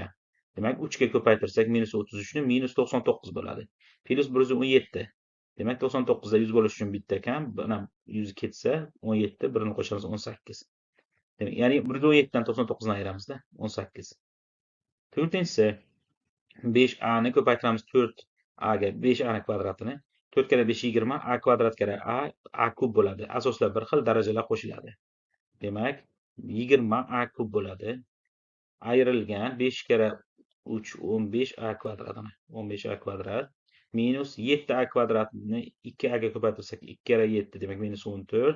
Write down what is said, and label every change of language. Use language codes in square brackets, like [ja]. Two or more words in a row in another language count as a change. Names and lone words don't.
[uz] Demak, 3 ga ko'paytirsak -33 ni -99 bo'ladi. Plus 117. Demak, 99 da 100 bo'lish uchun bitta kam, mana 100 ketsa 17, birini qo'shamiz 18. Demak, ya'ni 117 dan 99 ni ayiramiz-da, 18. To'rtinchisi 5a ni ko'paytiramiz 4a ga, 5a ni kvadratini. 4 karra 5 20, a kvadrat karra a kub bo'ladi. Asoslar bir xil, darajalar qo'shiladi. Demak, 20a kub bo'ladi. Ayrilgan 5 karra 3 15a kvadratini. 15a kvadrat minus 7a kvadratni 2a ga ko'paytirsak 2 karra 7, demak -14.